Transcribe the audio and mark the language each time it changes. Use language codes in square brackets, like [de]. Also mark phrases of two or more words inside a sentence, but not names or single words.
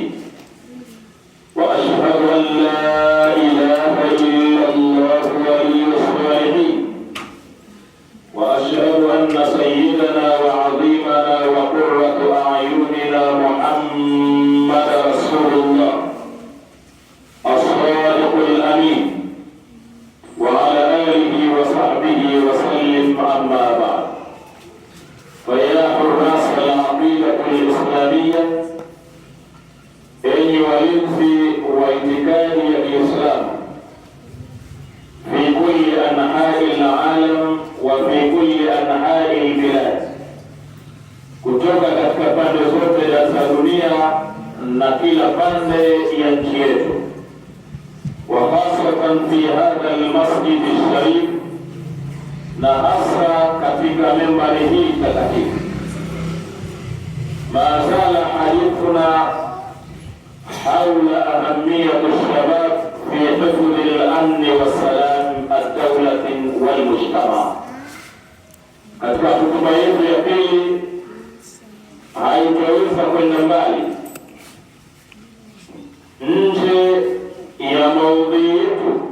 [ar] وأشهد أن لا إله إلا الله ولي الصالحين وأشهد أن سيدنا وعظيمنا وقرة أعيننا محمد رسول الله الصادق الأمين وعلى آله وصحبه وسلم. أما بعد، فيا حراس العقيدة الإسلامية، أي [sw] walinzi wa itikadi ya Kiislamu [ar] في كل أنحاء العالم وفي كل أنحاء البلاد, [sw] kutoka katika pande zote za dunia na kila pande ya nchi yetu, [ar] وخاصة في هذا المسجد الشريف, [sw] na hasa katika membari hii takatifu. [ar] ما زال حديثنا حول أهمية الشباب في حفظ الأمن والسلام الدولة والمجتمع. [sw] Katika hotuba yetu ya pili haitaweza kwenda mbali nje ya maudhui yetu